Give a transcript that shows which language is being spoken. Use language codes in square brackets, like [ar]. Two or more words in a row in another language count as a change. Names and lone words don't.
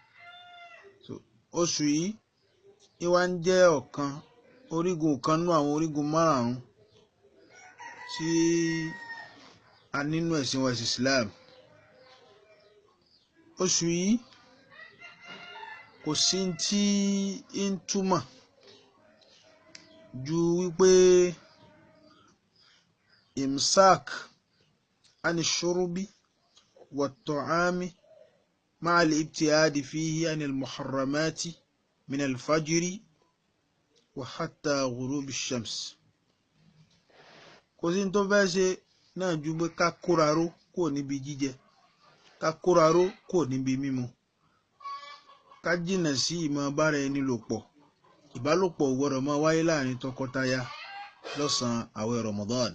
[yo] Oṣù yìí ní wá ń jẹ́ ọ̀kan, orígun kan nínú àwọn orígun márùn-ún tí a nínú ẹ̀sìn wa Islam. Oṣù yìí kò sí tí ń túmọ̀ ju wípé [ar] إمساك عن شرب وطعام مع الابتعاد فيه عن المحرمات من الفجر وحتى غروب الشمس. [yo] Kò sí tó fẹ́ ṣe náà ju pé ká kóraró kò níbi jíjẹ, ká kóraró kò níbi mímu, ká jìnà sí ìmọ̀ bára ẹni lò pọ̀. Ìbálòpọ̀ ò gbọdọ̀ máa wáyé láàrin tọkọtaya lọ́sàn-án àwẹ̀ Ramadan.